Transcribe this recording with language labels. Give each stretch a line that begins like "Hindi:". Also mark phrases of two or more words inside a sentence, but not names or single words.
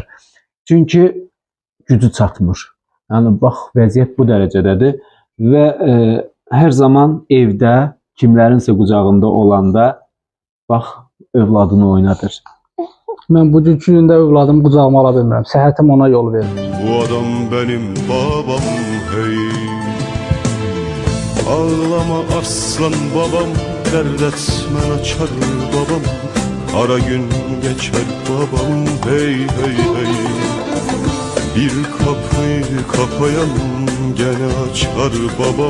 Azerbaijani: Çünki gücü çatmır. Yəni bax vəziyyət bu dərəcədədir və hər zaman evdə kimlərinsə qucağında olanda bax övladını oynadır. Mən bugünkü gündə övladımı qucağıma ala bilmirəm. Səhhətim ona yol vermir.
Turkish: Bu adam benim babam hey. Ağlama aslan babam, dert etme açar babam. Ara gün geçer babam hey hey hey. Bir kapıyı kapayan gene açar babam.